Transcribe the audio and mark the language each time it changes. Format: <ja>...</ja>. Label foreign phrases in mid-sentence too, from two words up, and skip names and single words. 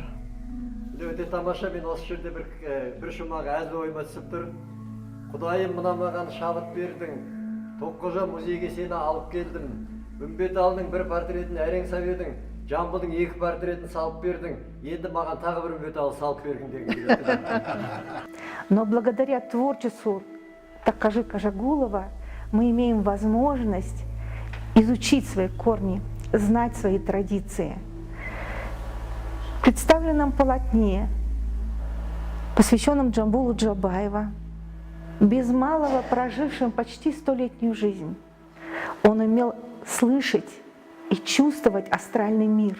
<kk>Өте тамаша, мен осы жерде бір шумақ әзі ойыма түсіп тұр. Құдайым, мына маған шабыт бердің, Тоққожа музейге сені алып келдім. Үмбеталының бір портретін әрең сап едің, Жамбылдың 2 портретін салып бердің, енді маған тағы бір Үмбеталы салып бердің деген.</kk> <ru>Но благодаря творчеству Тоққожи Қожағұлова мы имеем возможность изучить свои корни, знать свои традиции. В представленном полотне, посвященном Джамбулу Джабаева, без малого прожившим почти 100-летнюю жизнь, он умел слышать и чувствовать астральный мир.</ru>